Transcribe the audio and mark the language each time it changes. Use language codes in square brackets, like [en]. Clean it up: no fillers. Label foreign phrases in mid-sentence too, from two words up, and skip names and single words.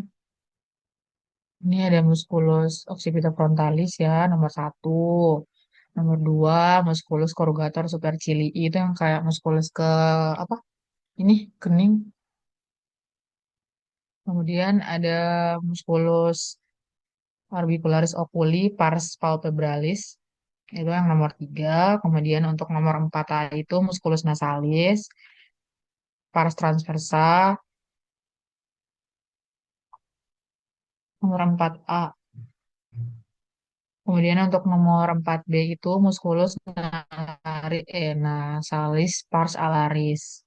[id] Ini ada [la] musculus occipitofrontalis [id] ya, nomor satu. Nomor dua, [la] musculus corrugator supercilii [id] itu yang kayak musculus ke apa? Ini kening. Kemudian ada [la] musculus orbicularis oculi pars palpebralis. [id] Itu yang nomor tiga. Kemudian untuk nomor empat itu [la] musculus nasalis, pars transversa. [id] Nomor empat a. Kemudian untuk nomor empat b itu [la] musculus nasalis pars alaris.